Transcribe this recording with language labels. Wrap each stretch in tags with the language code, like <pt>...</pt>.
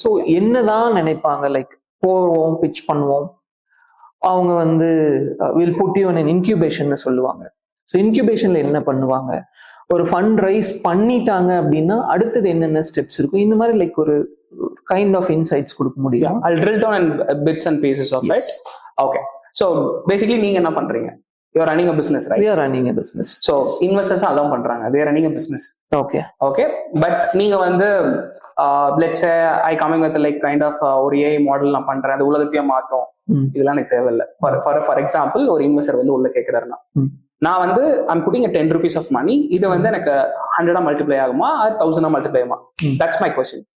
<ta>So என்னதான் நினைப்பாங்க, like போவோம் பிச் பண்ணுவோம், அவங்க வந்து</ta> <en>will put you in incubation</en> <ta>சொல்லுவாங்க. ஸோ இன்க்யூபேஷன்ல என்ன பண்ணுவாங்க, ஒரு ஃபண்ட் ரைஸ் பண்ணிட்டாங்க அப்படின்னா அடுத்தது என்னென்ன ஸ்டெப்ஸ் இருக்கும், இந்த மாதிரி லைக் ஒரு kind of insights கொடுக்க முடியும்.</ta> <en>I'll drill down in bits and pieces of it. Okay, so basically</en> <ta>நீங்க என்ன பண்றீங்க?</ta> <en>You are running a business, right? We are running a business. So investors allow பண்றாங்க, they are running a business.</en> <ta>Okay, but நீங்க வந்து</ta> <en>let's say I coming with like kind of</en> <ta>ஒரு AI model நான் பண்றேன், அது உலகத்தையே மாத்தும், இதெல்லாம் எனக்கு தேவையில்லை. ஃபார் எக்ஸாம்பிள் ஒரு இன்வெஸ்டர் வந்து உள்ள கேட்கிறாருன்னா, நான் வந்து</ta> <en>I'm putting a 10 rupees of money,</en> <ta>இது வந்து எனக்கு 100 மல்டிப்ளை ஆகுமா, 1000 மல்டிப்ளை ஆகுமா?</ta> <en>That's my question.</en>